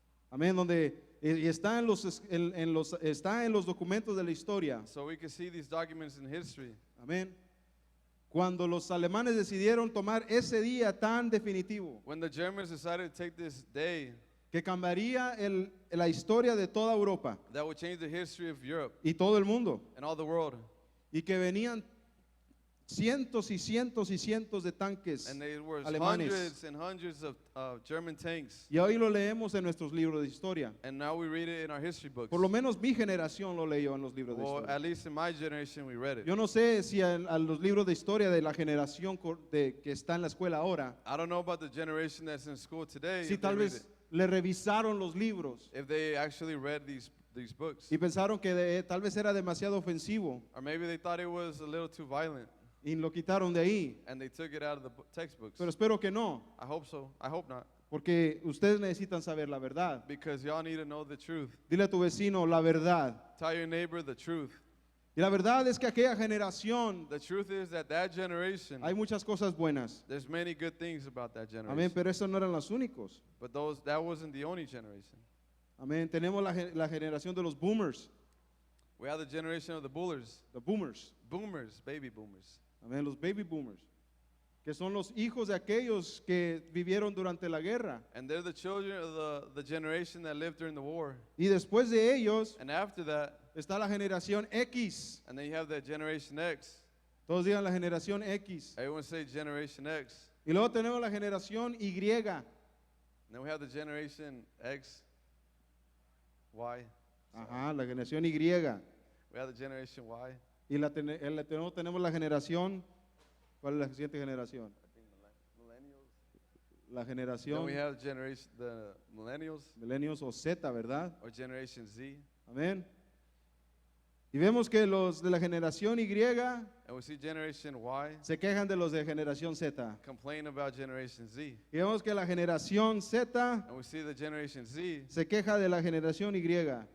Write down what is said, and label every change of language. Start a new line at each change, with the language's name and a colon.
Spanish: Amén, donde y está está en los documentos de la historia.
English: So we can see these documents in history.
Spanish: Amén. Cuando los alemanes decidieron tomar ese día tan definitivo
English: When the Germans decided to take this day
Spanish: que cambiaría la historia de toda Europa
English: that would change the history of Europe
Spanish: y todo el mundo,
English: and all the world.
Spanish: y que venían cientos y cientos y cientos de tanques
English: And there were
Spanish: alemanes.
English: hundreds and hundreds of German tanks.
Spanish: Y hoy lo leemos en nuestros libros de historia.
English: And now we read it in our history books.
Spanish: Por lo menos mi generación lo leyó en los libros de
English: Well,
Spanish: historia.
English: at least in my generation, we read it.
Spanish: Yo no sé si a los libros de historia de la generación que está en la escuela ahora,
English: I don't know about the generation that's in school today,
Spanish: si
English: if they,
Spanish: tal
English: read
Spanish: vez
English: it,
Spanish: le revisaron los libros
English: if they actually read these books.
Spanish: y pensaron que tal vez era demasiado ofensivo
English: Or maybe they thought it was a little too violent
Spanish: y lo quitaron de ahí.
English: and they took it out of the textbooks.
Spanish: Pero espero que no,
English: I hope so. I hope not.
Spanish: porque ustedes necesitan saber la verdad.
English: Because y'all need to know the truth.
Spanish: Dile a tu vecino la verdad.
English: Tell your neighbor the truth.
Spanish: Y la verdad es que aquella generación,
English: The truth is that generation,
Spanish: hay muchas cosas buenas.
English: there's many good things about that generation.
Spanish: Amén, pero esos no eran los únicos.
English: But that wasn't the only generation.
Spanish: Amén, tenemos la generación de los boomers,
English: We have the generation of the boomers, baby boomers.
Spanish: amén, los baby boomers, que son los hijos de aquellos que vivieron durante la guerra.
English: And they're the children of the generation that lived during the war.
Spanish: Y después de ellos
English: And after that,
Spanish: está la generación X.
English: and then you have the generation X.
Spanish: Todos digan la generación X.
English: Everyone say generation X.
Spanish: Y luego tenemos la generación Y.
English: And then we have the generation X, Y.
Spanish: Ajá, la generación Y.
English: We have the generation Y.
Spanish: Y tenemos la generación, ¿cuál es la siguiente generación?
English: Millennials.
Spanish: La
English: Then
Spanish: generación
English: we have the millennials
Spanish: milenios o Z, ¿verdad?
English: or generation Z.
Spanish: Amén. Y vemos que los de la generación Y
English: And we see generation Y
Spanish: se quejan de los de generación Z.
English: complain about generation Z.
Spanish: Y vemos que la generación Z
English: And we see the generation Z
Spanish: se queja de la generación Y.